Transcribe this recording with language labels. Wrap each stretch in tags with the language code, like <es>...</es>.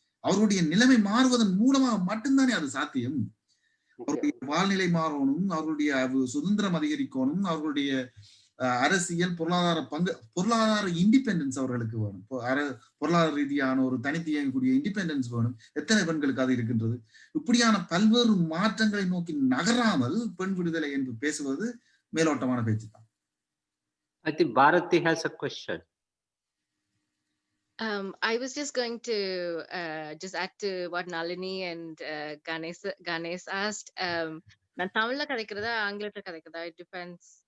<ta>அவருடைய நிலைமை மாறுவதன் மூலமாக மட்டும்தானே அது சாத்தியம். அவருடைய வாழ்நிலை மாறணும், அவர்களுடைய சுதந்திரம் அதிகரிக்கணும், அவர்களுடைய அரசியல் பொருளாதார இண்டிபெண்டன்ஸ் அவர்களுக்கு வேணும். பொருளாதார ரீதியான ஒரு தனித்து இயங்கக்கூடிய இண்டிபெண்டன்ஸ் வேணும். எத்தனை பெண்களுக்கு அது இருக்கின்றது? இப்படியான பல்வேறு மாற்றங்களை நோக்கி நகராமல் பெண் விடுதலை என்று பேசுவது மேலோட்டமான பேச்சு தான்.</ta> <en>I think Bharati has a question. I was just going to just add to what Nalini and Ganesh asked.</en> <ta>நான் தமிழ்ல கதைக்கிறதா ஆங்கிலத்துல கதைக்கிறதா,</ta> <en>it depends.</en>